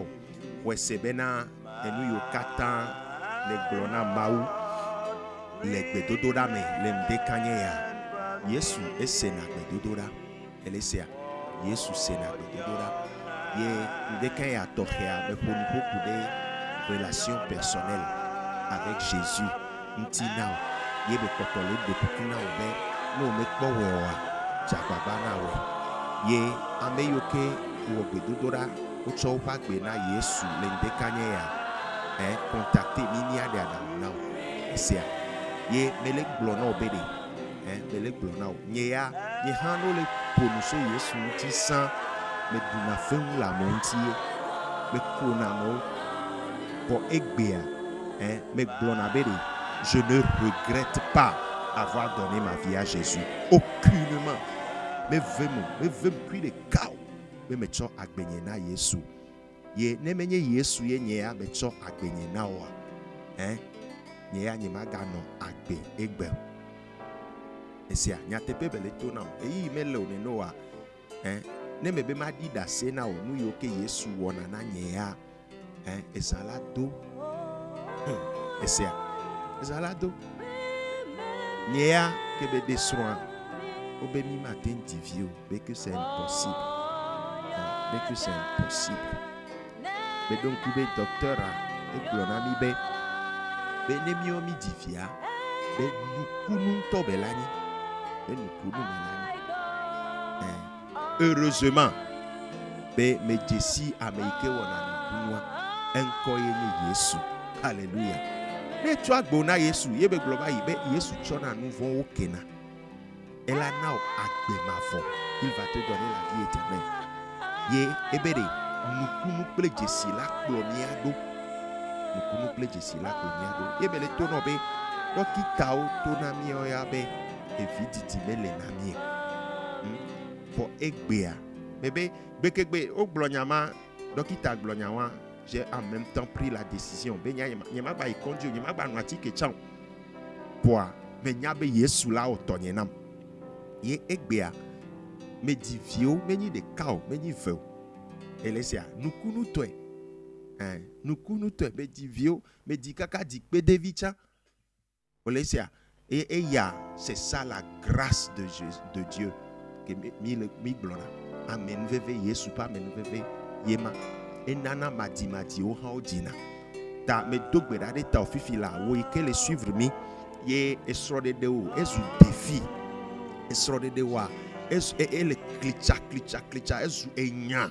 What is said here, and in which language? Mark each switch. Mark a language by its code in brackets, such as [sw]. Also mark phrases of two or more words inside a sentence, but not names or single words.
[ee] Xɔse bena enu yiwo katã le gblɔ na Mawu le gbedodoɖa me le ŋdekanye ya, Yesu esena gbedodoɖa. Elesia, Yesu sena gbedodoɖa. Ye ŋdekanye ya tɔxɛa meƒo nu ƒoƒu ɖe [fr] relation personnelle avec Jésus [ee] ŋuti na o. Ye be kpɔtɔ le do kuku na o be ne o mekpɔ wɔe oa, dzagbagba na wɔe. Ye ame yiwo ke wɔ gbedodoɖa wotsɔ woƒe agbe na Yesu le ŋdekanye ya, contacte mimi aɖe aɖaŋu na o. Esia, ye mele gblɔ na o be ɖe, mele gblɔ na o. Nye ya, nye hã no le ƒonu so Yesu ŋuti sã, me ɖuna feŋu le amewo ŋuti ye, me kona amewo. Vɔ egbea, me gblɔna be ɖe, [fr] je ne regrette pas avoir donné ma vie à Jésus. Aucunement. [ee] Me vem kui ɖeka o be metsɔ agbenye na Yesu. Ye ne menye Yesu ye nye ya metsɔ agbenye na oa, nye ya nye maganɔ agbe egbe. Esia nyateƒe be le to na o. Eyi me le o nene oa, ne me be ma ɖi ɖase na o nu yiwo ke Yesu wɔna na nye ya, ezã la do. Esia, ezã la do. Nye ya ke be de srɔ̃a, o be mi ma te ŋdi vi o, be [fr] que c'est impossible. Be que c'est impossible. [ee] Be donc be docteur a egblɔ na mi be ne miwo mi di via, be nukunu ŋutɔ be la nyi, be nukunu me la nyi. Heureusement be me dzesi ame yi ke wɔna nukunua, eŋkɔ ye nye Yesu. Alléluia. Ne tsɔ agbo na Yesu, ye be gblɔ va yi be Yesu tsɔna nu vɔ̃wo kena. [fr] Elle a [ee] na agbe mavɔ. [fr] Il va te donner la vie éternelle. [ee] Ye ebe de nukunu kple dzesi la kplɔ mía ɖo. Nukunu kple dzesi la kplɔ mía ɖo. Ye be le to nɔ be dɔkitawo to na mía ya be evi didi me le na mí. Vɔ egbea, bebe bekegbe o gblɔ nyama, dɔkita gblɔ nyawa, [fr] j'ai en même temps pris la décision. [ee] Be nye ma gba yi kɔndzi, nye ma gba nɔ atike tsam. Poa me nya be Yesu la o tɔnye nam. Ye egbea me di viwo menyi ɖeka o, menyi ve o. Elesia nukunu tɔe, nukunu tɔe me di viwo, me di kaka di kpedevi tsã. Elesia eya [fr] c'est ça la grâce de Dieu que [ee] mi gblɔna. Amen veve Yesu pa amen veve yema. Enana madi wo hã wo dina. Ta me do gbe ɖa ɖe ta fifi la wo yi ke le suivre mi ye esrɔ̃ɖeɖe wo ezu défi. Esrɔ̃ɖeɖe wa ele klitsa ezu enya.